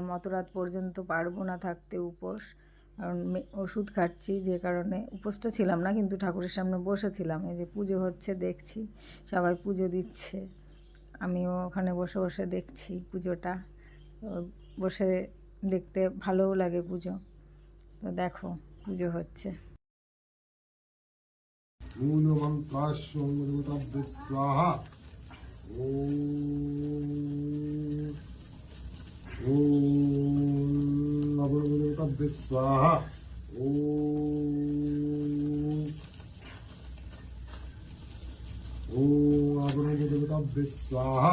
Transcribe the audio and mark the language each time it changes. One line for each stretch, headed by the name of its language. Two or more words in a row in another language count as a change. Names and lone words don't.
Bangla: অত রাত পর্যন্ত পারবো না থাকতে উপোস, কারণ ওষুধ খাচ্ছি, যে কারণে উপোসটা ছিলাম না, কিন্তু ঠাকুরের সামনে বসেছিলাম। এই যে পুজো হচ্ছে দেখছি, সবাই পুজো দিচ্ছে, আমিও ওখানে বসে বসে দেখছি পুজোটা। বসে দেখতে ভালোও লাগে পুজো। তো দেখো, পুজো হচ্ছে।
Sanskrit: मूलमन्त्राश्वं स्वाहा। ॐ नवग्रहदेवताभ्ये स्वाहा। ॐ अग्निदेवताभ्ये स्वाहा।